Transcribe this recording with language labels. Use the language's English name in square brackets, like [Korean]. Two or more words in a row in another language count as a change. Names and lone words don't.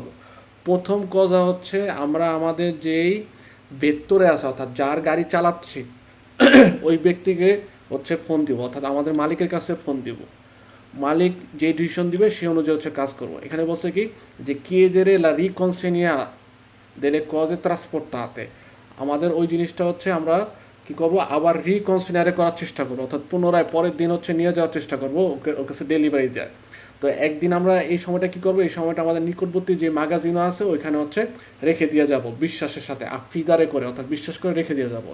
[Bangla] প্রথম কথা হচ্ছে আমরা আমাদের যেই ভেতরে আছে অর্থাৎ যার গাড়ি চালাচ্ছি ওই ব্যক্তিকে হচ্ছে ফোন দিব, অর্থাৎ আমাদের মালিকের কাছে ফোন দিব, মালিক যে ডিসিশন দিবে সে অনুযায়ী হচ্ছে কাজ করবো। এখানে বলছে কি যে [Italian] chiedere la riconsegna delle cose trasportate, [Bangla] আমাদের ওই জিনিসটা হচ্ছে আমরা কি করব, আবার রিকনসিডারে করার চেষ্টা করবো, অর্থাৎ পুনরায় পরের দিন হচ্ছে নিয়ে যাওয়ার চেষ্টা করবো, ওর কাছে ডেলিভারি দেয়। তো একদিন আমরা এই সময়টা কি করবো, এই সময়টা আমাদের নিকটবর্তী যে ম্যাগাজিনও আছে ওইখানে হচ্ছে রেখে দিয়ে যাব বিশ্বাসের সাথে, আফিদারে করে অর্থাৎ বিশ্বাস করে রেখে দিয়ে যাব।